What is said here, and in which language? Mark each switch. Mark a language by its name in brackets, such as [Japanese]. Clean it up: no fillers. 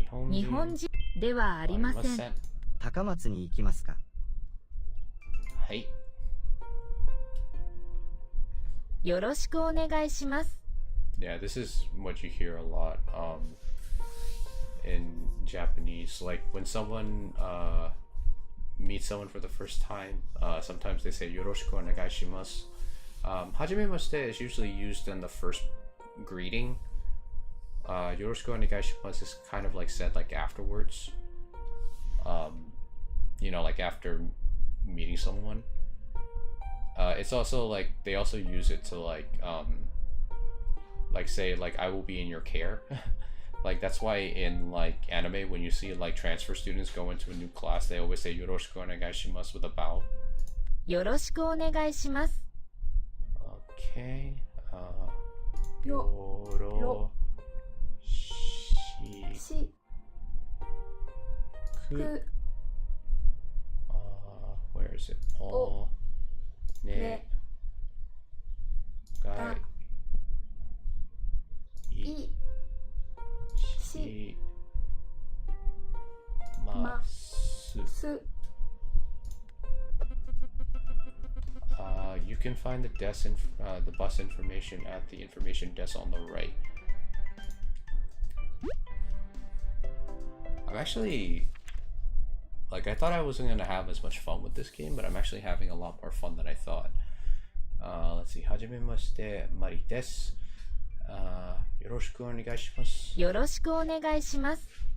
[Japanese] 日本人ではありません。高松に行きますか？はい。よろしくお願いします。 [English] Yeah, this is what you hear a lot in Japanese. Like when someone meets someone for the first time, sometimes they say [Japanese] yoroshiku onegai shimasu. [English] Hajimemashite is usually used in the first greeting. [Japanese] Yoroshiku onegai shimasu [English] is kind of like said like afterwards. You know, like after meeting someone. It's also like they also use it to like say like I will be in your care. Like that's why in like anime when you see like transfer students go into a new class, they always say [Japanese] yoroshiku onegai shimasu [English] with a bow. [Japanese] よろしくお願いします。 [English] Okay. [Japanese] よしし [English] く where is it? [Japanese] おねがいします。 [English] You can find the the bus information at the information desk on the right. I'm actually like I thought I wasn't gonna have as much fun with this game, but I'm actually having a lot more fun than I thought. Let's see. [Japanese] はじめまして、マリです。よろしくお願いします。よろしくお願いします。